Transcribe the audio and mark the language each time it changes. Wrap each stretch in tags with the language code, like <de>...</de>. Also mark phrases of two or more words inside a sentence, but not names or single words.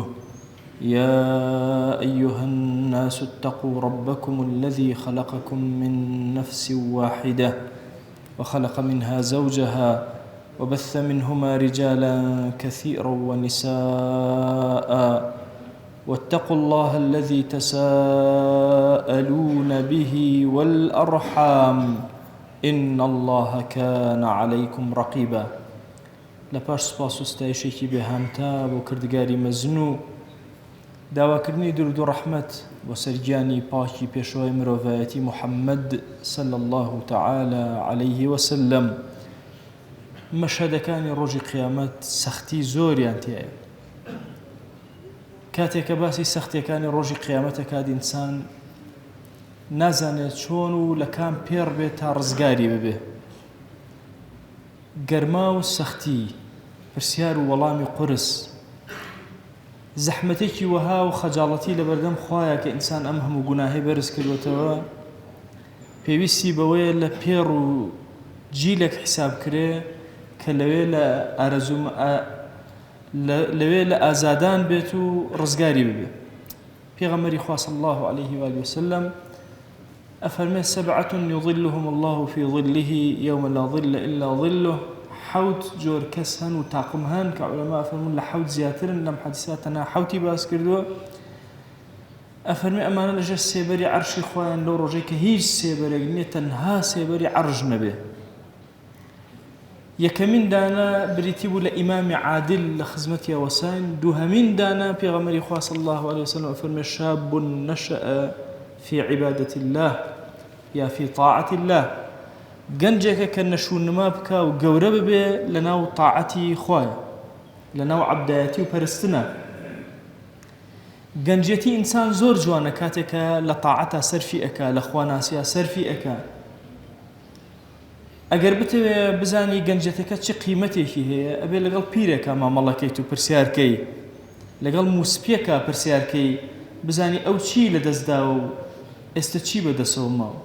<ar>يا أيها الناس اتقوا ربكم الذي خلقكم من نفس واحدة وخلق منها زوجها وبث منهما رجالا كثيرا ونساء واتقوا الله الذي تساءلون به والأرحام إن الله كان عليكم رقيبا.</ar> <ckb>لپاش سپاس و ستایشێکی بێهامتا بۆ کردگاری مەزن و داواکردنی درود و ڕەحمەت بۆ سەرگیانی پاکی پێشەوای مرۆڤایەتی محەممەد</ckb> <ar>صلی الله تعالى عليه وسلم.</ar> <ckb>مەشهەدەکانی ڕۆژی قیامەت سەختی زۆریان تایە. کاتێککە باسی سەختیەکانی ڕۆژی قیامەتەکات ئینسان نازانێت چۆن و لە کام پێڕ بێت تا ڕزگاری ببێ. گەرما و سەختی، پرسیار و وەڵامی قورس، زەحمەتێکی وەها و خەجاڵەتی لە بەردەم خوایە کە ئینسان ئەم هەموو گوناهی بەرز کردوێتەوە، پێویستی بەوەیە لە پێڕ و جیلێک حیساب کرێ کە لەوێ لە ئازادان بێت و ڕزگاری ببێ. پێغەمبەری خوا</ckb> <ar>صلی الله عليه وآله وسلم ئەفەرمێ سەبعة يظلهم الله في ظله يوم لا ظل إلا ظله.</ar> <ckb>حوت جۆر کەس هەن و تاقم هەن کە عولەما ئەفەرمون لە حوت زیاترن، لەم حەدیثە تەنها حوتی باس کردووە. ئەفەرمێ ئەمانە لەژێر سێبەری عەرشی خوایان لەو ڕۆژەی کە هیچ سێبەرێک نییە تەنها سێبەری عەرش نەبێ. یەکەمین دانە بریتی بوو لە ئیمامی عادل لە خزمەتی ئەوەساین. دووهەمین دانە پێغەمبەری خوا</ckb> <ar>صلی الله عليه وسلم ئەفەرمێ شاب نشأ في عبادة الله یا في طاعة الله.</ar> <ckb>گەنجێکە کە نەشونما بکە و گەورە ببێ لەناو تاعەتی خوایە، لەناو عەبدایەتی و پەرستنە. گەنجێتی ئینسان زۆر جوانە کاتێکە لە تاعەتە سەرفی ئەکا، لە خواناسیە سەرفی ئەکا. ئەگەر بتەوێ بزانی گەنجێتەکە چی قیمەتێکی هەیە، ئەبێ لەگەڵ پیرێکە مامەڵەکەیت و پرسیارکەی، لەگەڵ موسپیەکە پرسیارکەی، بزانی ئەو چی لە دەستداوە و ئێستا چی بەدەسەوە ماوە.</ckb>